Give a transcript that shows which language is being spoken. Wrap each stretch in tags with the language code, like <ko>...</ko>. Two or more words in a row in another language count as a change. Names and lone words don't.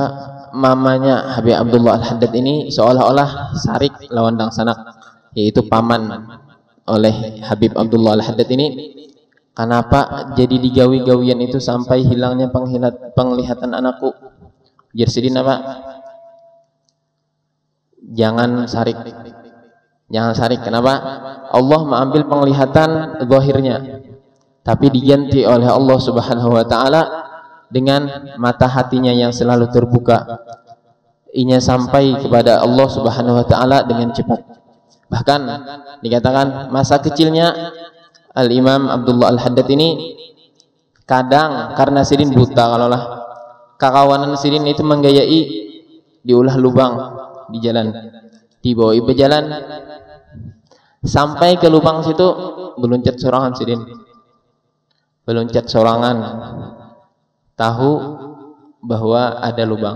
<id>Mamanya Habib Abdullah Al-Haddad ini seolah-olah sarik lawan dang sanak, yaitu paman oleh Habib Abdullah Al-Haddad ini. Kenapa jadi digawi-gawian itu sampai hilangnya penglihatan anakku?</id> <bjn>Jar Sidin apa? Jangan sarik. Jangan sarik. Kenapa?</bjn> <id>Allah mengambil penglihatan zahirnya, tapi diganti oleh Allah</id> <ar>سبحانه وتعالى</ar> <id>dengan mata hatinya yang selalu terbuka.</id> <bjn>Inya sampai kepada Allah</bjn> <ar>سبحانه وتعالى</ar> <bjn>dengan cepat. Bahkan dikatakan masa kecilnya Al-Imam Abdullah Al-Haddad ini kadang karena Sidin buta, kalaulah kakawanan Sidin itu menggayai diulah lubang di jalan, dibawa berjalan sampai ke lubang situ, beluncat sorangan Sidin, beluncat sorangan, tahu bahwa ada lubang.</bjn>